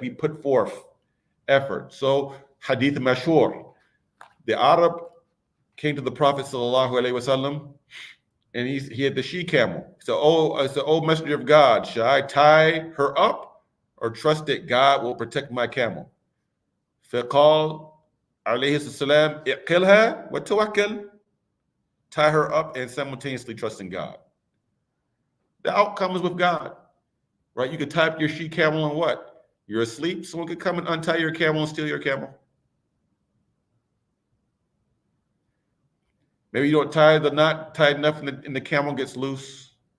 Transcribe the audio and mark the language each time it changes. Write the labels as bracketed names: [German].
[English] We put forth effort. So, Hadith Mashur, the Arab came to the Prophet ﷺ, and he had the she-camel. So, oh messenger of God, should I tie her up or trust that God will protect my camel? [Arabic] فقال عليه السلام اعقلها وتوكل. [English] Tie her up and simultaneously trust in God. The outcome is with God, right? You could tie up your she-camel and what? You're asleep, someone could come and untie your camel and steal your camel. Maybe you don't tie the knot tight enough and the camel gets loose.